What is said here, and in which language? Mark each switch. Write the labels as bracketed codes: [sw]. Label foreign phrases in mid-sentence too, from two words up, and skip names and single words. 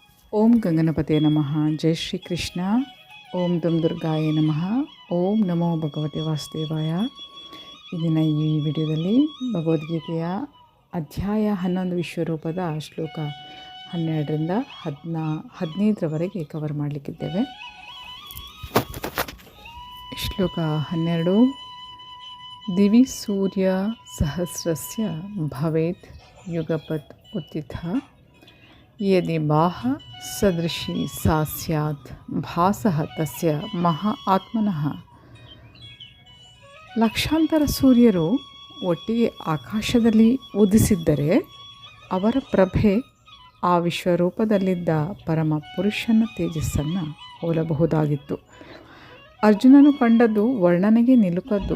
[sa] ಓಂ ಗಂಗನಪತೆ ನಮಃ. ಜೈ ಶ್ರೀ ಕೃಷ್ಣ. ಓಂ ದುಂ ದುರ್ಗಾಯ ನಮಃ. ಓಂ ನಮೋ ಭಗವತೆ ವಾಸುದೇವಾಯ. [kn] ಇಂದಿನ ಈ ವಿಡಿಯೋದಲ್ಲಿ ಭಗವದ್ಗೀತೆಯ ಅಧ್ಯಾಯ 11 ವಿಶ್ವರೂಪದ ಶ್ಲೋಕ 12ರಿಂದ 15ರವರೆಗೆ ಕವರ್ ಮಾಡಲಿಕ್ಕಿದ್ದೇವೆ. ಶ್ಲೋಕ 12. [sa] ದಿವಿ ಸೂರ್ಯ ಸಹಸ್ರಸ್ಯ ಭವೇತ್ ಯುಗಪತ್ ಉತ್ಥಿತ ಯದಿ ಬಾಹ ಸದೃಶಿ ಸಾ ಸ್ಯಾತ್ ಭಾಸಃ ತಸ್ಯ ಮಹಾ ಆತ್ಮನಃ. [kn] ಲಕ್ಷಾಂತರ ಸೂರ್ಯರು ಒಟ್ಟಿಗೆ ಆಕಾಶದಲ್ಲಿ ಉದಿಸಿದ್ದರೆ ಅವರ ಪ್ರಭೆ ಆ ವಿಶ್ವರೂಪದಲ್ಲಿದ್ದ ಪರಮ ಪುರುಷನ ತೇಜಸ್ಸನ್ನು ಹೋಲಬಹುದಾಗಿತ್ತು. ಅರ್ಜುನನು ಕಂಡದ್ದು ವರ್ಣನೆಗೆ ನಿಲುಕದ್ದು.